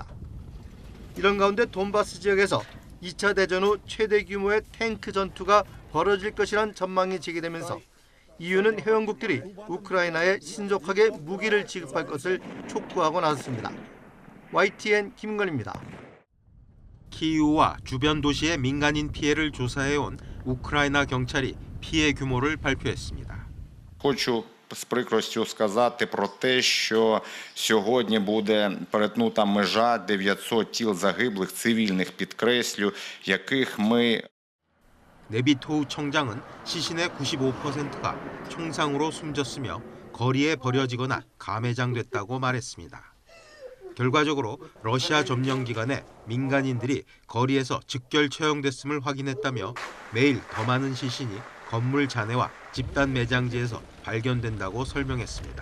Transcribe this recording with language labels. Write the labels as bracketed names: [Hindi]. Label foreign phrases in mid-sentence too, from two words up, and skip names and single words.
[Korean] 이런 가운데 돈바스 지역에서 2차 대전 후 최대 규모의 탱크 전투가 벌어질 것이란 전망이 제기되면서 EU는 회원국들이 우크라이나에 신속하게 무기를 지급할 것을 촉구하고 나섰습니다. YTN 김건입니다. 키이우와 주변 도시의 민간인 피해를 조사해온 우크라이나 경찰이 피해 규모를 발표했습니다. [Ukrainian] Хочу з прикростю сказати про те, що сьогодні буде перетнута межа 900 тіл загиблих цивільних, підкреслю, яких ми... [Korean] 네비토우 청장은 시신의 95%가 총상으로 숨졌으며 거리에 버려지거나 감해장됐다고 말했습니다. 결과적으로 러시아 점령 기간에 민간인들이 거리에서 즉결 처형됐음을 확인했다며 매일 더 많은 시신이 건물 잔해와 집단 매장지에서 발견된다고 설명했습니다.